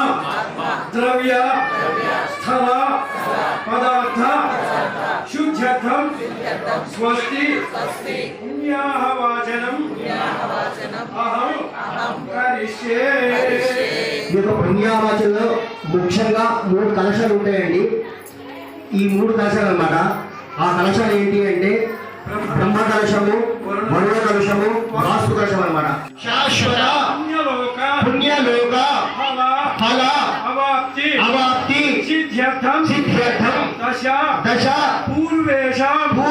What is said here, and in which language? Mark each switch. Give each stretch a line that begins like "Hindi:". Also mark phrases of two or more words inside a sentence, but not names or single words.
Sanskrit: ద్రవ్య స్థల పదార్థ శుద్ధ్యర్థ सिद्ध्यर्थम स्वस्ति पुण्याः वाचनम अहम करिष्ये।
Telugu: ఈ యొక్క పుణ్యావాచనలో ముఖ్యంగా 3 కలశాలు ఉంటాయండి. ఈ 3 కలశాలు అన్నమాట. ఆ కలశాలు ఏంటి అంటే బ్రహ్మ కలశము, వరుణ కలశము, వాస్తు కలశం అన్నమాట.
Sanskrit: శాశ్వత పుణ్యలోక ఫల అవాప్తి సిద్ధ్యర్థం దశ పూర్వేషాం